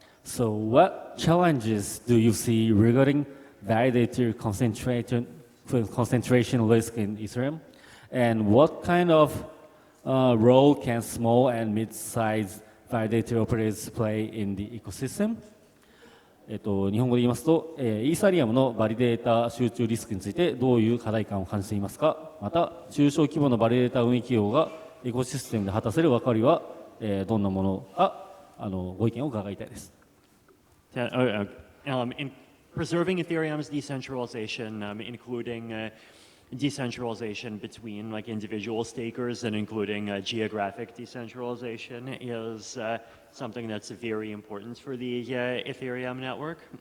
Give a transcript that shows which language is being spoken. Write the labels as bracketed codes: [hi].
[en] So what challenges do you see regarding validator concentration risk in Ethereum? And what kind of role can small and mid-sized validator operators play in the ecosystem? [ja] 日本語で言いますと、イーサリアムのバリデータ集中リスクについてどういう課題感を感じていますか？また、中小規模のバリデータ運営企業がエコシステムで果たせる役割はどんなものかご意見を伺いたいです。 [en] In preserving Ethereum's decentralization, including decentralization between like individual stakers and including geographic decentralization is something that's very important for the Ethereum network.